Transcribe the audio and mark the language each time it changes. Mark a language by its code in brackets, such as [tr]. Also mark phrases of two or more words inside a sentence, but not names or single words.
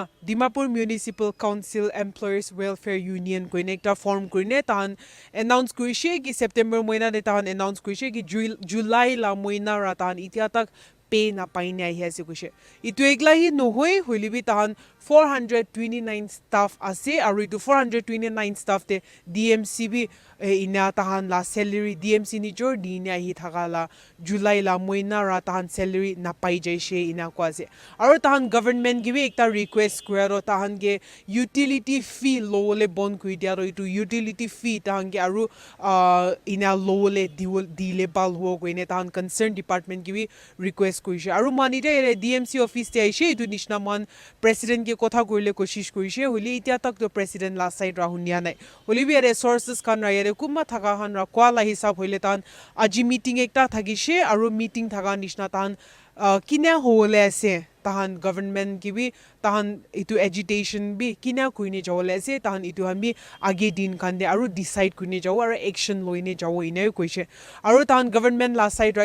[nag] Dimapur Municipal Council Employers Welfare Union ko ekta form kurine tahan announce kuishe ki September moina de tahan announce kuishe ki July la moinara tahan itia tak pay na paine ahi ase kuishe itu egla hi nohoi hoilibi tahan 429 staff ase aru itu 429 staff te DMC bi ina tahan la salary DMC ni jor dine ahi thakala July la moina ra tahan salary na pai jaise ina ko ase aru tahan government gi bi ekta request kuero tahan ge [en] utility fee [nag] lowle bon kui dia ro itu [en] utility fee [nag] tahan ge aru ina lowle dile bal ho ko ine tahan [en] concern department [nag] gi bi request kuise aru manite DMC office te aise itu nishna man president ge kotha koile koshish kuise holi itia tak to president [en] last side [nag] rahunia nai holi bi resources kan ra yare kuma thaka han ra kwala hisab hoile tan aji meeting ekta thagise aru meeting thaga nishna tan kina hole ase tahan government ki bi tahan itu agitation bi kina kuine jawle ase tahan itu han bi age din kan de aru decide kuine jaw aru action loine jaw ine koise aru tahan government la side ra